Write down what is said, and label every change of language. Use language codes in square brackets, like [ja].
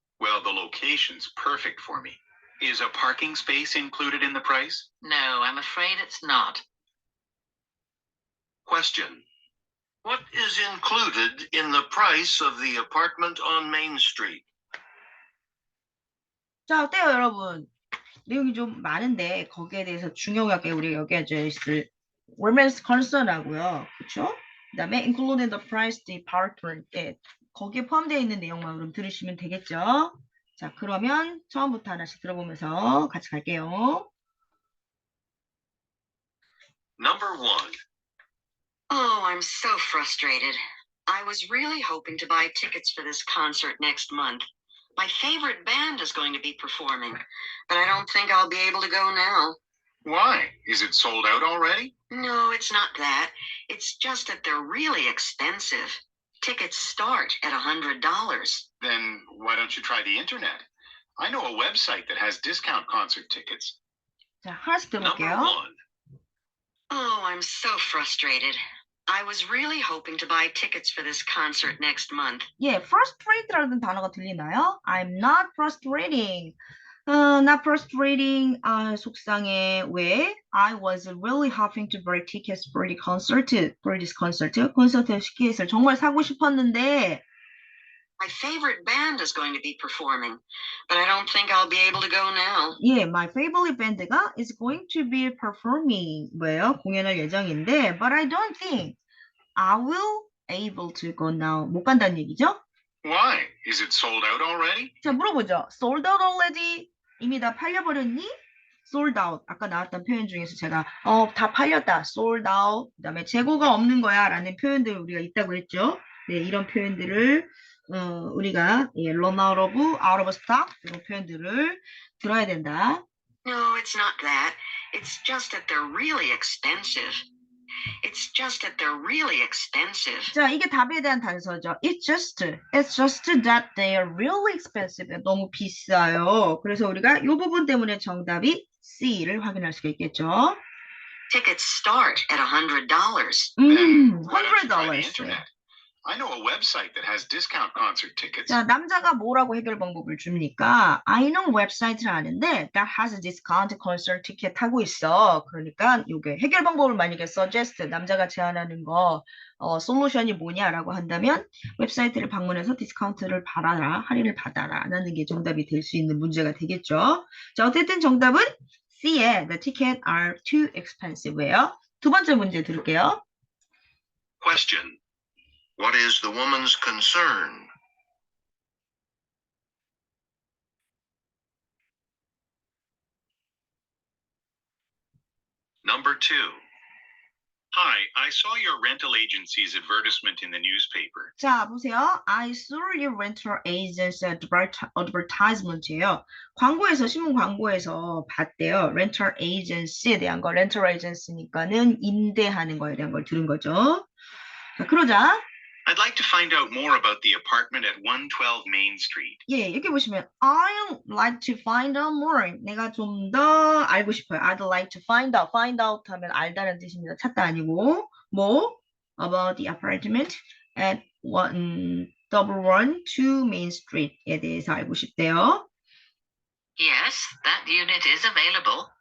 [en] Well, the location's perfect for me. Is a parking space included in the price? No, I'm afraid it's not. Question. What is included in the price of the apartment on Main Street? [ko] 자, 어때요, 여러분? 내용이 좀 많은데 거기에 대해서 중요하게 우리가 여기에져 있을 [en] women's concern [ko] 하고요. 그렇죠? 그다음에 [en] including the price department [ko] 거기에 포함되어 있는 내용만 그럼 들으시면 되겠죠? 자, 그러면 처음부터 하나씩 들어보면서 같이 갈게요. [en] Number 1. Oh, I'm so frustrated. I was really hoping to buy tickets for this concert next month. My favorite band is going to be performing, but I don't think I'll be able to go now. Why? Is it sold out already? No, it's not that. It's just that they're really expensive. Tickets start at $100. Then why don't you try the internet? I know a website that has discount concert tickets. [ko] 자, 하나씩 [en] Number [ko] 들어볼게요. [en] 1. Oh, I'm so frustrated. I was really hoping to buy tickets for this concert next month. [ko] 예, frustrate라는 단어가 들리나요? [en] I'm not frustrating. not frustrating. [ko] 속상해. 왜? [en] I was really hoping to buy tickets for the concert. For this concert. [ko] 콘서트 티켓을 정말 사고 싶었는데 [en] My favorite band is going to be performing, but I don't think I'll be able to go now. 예, my favorite band가 is going to be performing. [ko] 뭐예요? 공연할 예정인데 [en] but I don't think I will able to go now. [ko] 못 간다는 얘기죠? [en] Why? Is it sold out already? [ko] 자, 물어보죠. [en] sold out already? [ko] 이미 다 팔려버렸니? sold out. 아까 나왔던 표현 중에서 제가 다 팔렸다. [en] sold out. [ko] 그다음에 재고가 없는 거야 라는 표현들 우리가 있다고 했죠. 네, 이런 표현들을 우리가 [en] run out of stock [ko] 이런 표현들을 들어야 된다. [en] No, it's not that. It's just that they're really expensive. It's just that they're really expensive. [ko] 자, 이게 답에 대한 단서죠. [en] It's just that they are really expensive. [ko] 너무 비싸요. 그래서 우리가 이 부분 때문에 정답이 C를 확인할 수가 있겠죠. [en] Tickets start at $100. Then why don't you try the $100. internet? I know a website that has discount concert tickets. [ko] 자, 남자가 뭐라고 해결 방법을 줍니까? [en] I know [ko] 웹사이트를 아는데 [en] that has a discount concert ticket [ko] 하고 있어. 그러니까 이게 해결 방법을 만약에 suggest 남자가 제안하는 거 솔루션이 뭐냐라고 한다면 웹사이트를 방문해서 디스카운트를 받아라, 할인을 받아라 라는 게 정답이 될 수 있는 문제가 되겠죠. 자, 어쨌든 정답은 [en] C에 the ticket are too expensive예요. [ko] 두 번째 문제 들을게요. [en] Question. What is the woman's concern? Number 2. Hi, I saw your rental agency's advertisement in the newspaper. [ko] 자, 보세요. [en] I saw your rental agency advertisement예요. [ko] 광고에서, 신문 광고에서 봤대요. rental agency에 대한 거, rental agency니까는 임대하는 거에 대한 걸 들은 거죠. 자, 그러자. [en] I'd like to find out more about the apartment at 112 Main Street. [ko] 예, 이렇게 보시면 [en] I'd like to find out more. [ko] 내가 좀 더 알고 싶어요. [en] I'd like to find out. [ko] find out 하면 알다는 뜻입니다. 찾다 아니고 [en] more about the apartment at 112 Main Street에 [ko] 대해서 알고 싶대요. [en] Yes, that unit is available.